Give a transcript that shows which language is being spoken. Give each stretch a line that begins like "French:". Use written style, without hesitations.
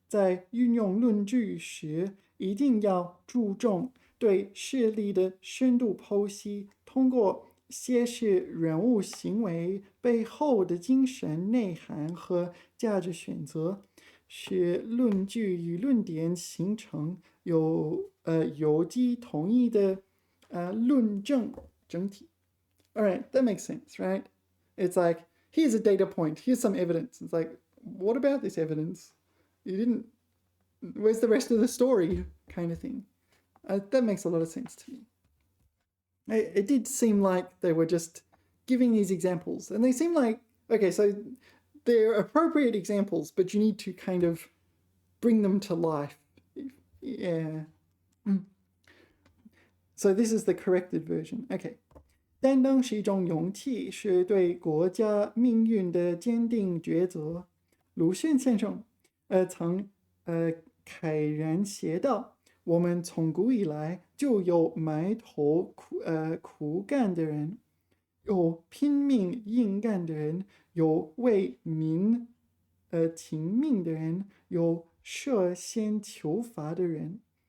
Chinese: 在运用论据时，一定要注重对事例的深度剖析，通过揭示人物行为背后的精神内涵和价值选择，使论据与论点形成有机统一的论证整体。
English: All right, that makes sense, right? It's like, here's a data point, here's some evidence. It's like, what about this evidence? You didn't, where's the rest of the story, kind of thing. That makes a lot of sense to me. It did seem like they were just giving these examples, and they seem like, okay, so they're appropriate examples, but you need to kind of bring them to life. Yeah. So this is the corrected version. Okay.
Chinese: 担当是一种勇气，是对国家命运的坚定抉择。鲁迅先生，曾慨然写道：“我们从古以来就有埋头苦干的人，有拼命硬干的人，有为民请命的人，有涉先求法的人。